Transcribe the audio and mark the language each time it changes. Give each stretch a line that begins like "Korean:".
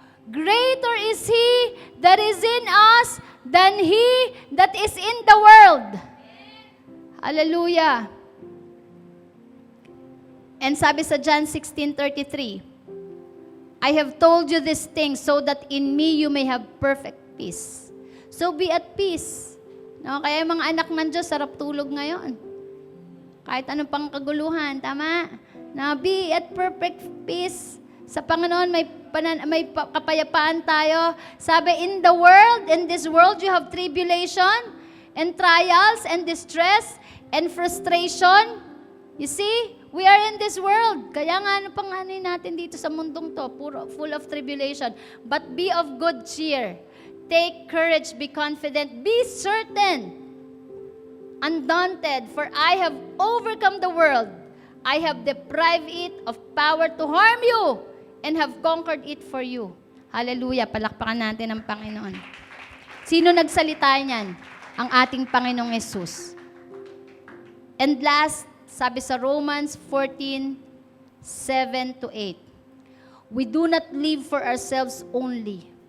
English: Greater is He that is in us than he that is in the world. Hallelujah. And
Filipino: sabi sa
English: John 16:33, I have told you these things so that in me you may have perfect peace. So be at peace.
Filipino: No, kaya yung mga anak ng Diyos, sarap tulog ngayon. Kahit anong pang kaguluhan, tama? Na
English: be at perfect peace.
Filipino: Sa Panginoon, may kapayapaan tayo.
English: Sabi, in this world, you have tribulation, and trials, and distress, and frustration. You see, we are in this world.
Filipino: Kaya nga, ano pang natin dito sa mundong to,
English: full of tribulation. But be of good cheer. Take courage, be confident, be certain, undaunted, for I have overcome the world. I have deprived it of power to harm you, and have conquered it for you. Hallelujah.
Filipino: Palakpakan natin ang Panginoon. Sino nagsalita niyan? Ang ating Panginoong Yesus.
English: And last,
Filipino: sabi sa
English: Romans 14:7-8, we do not live for ourselves only.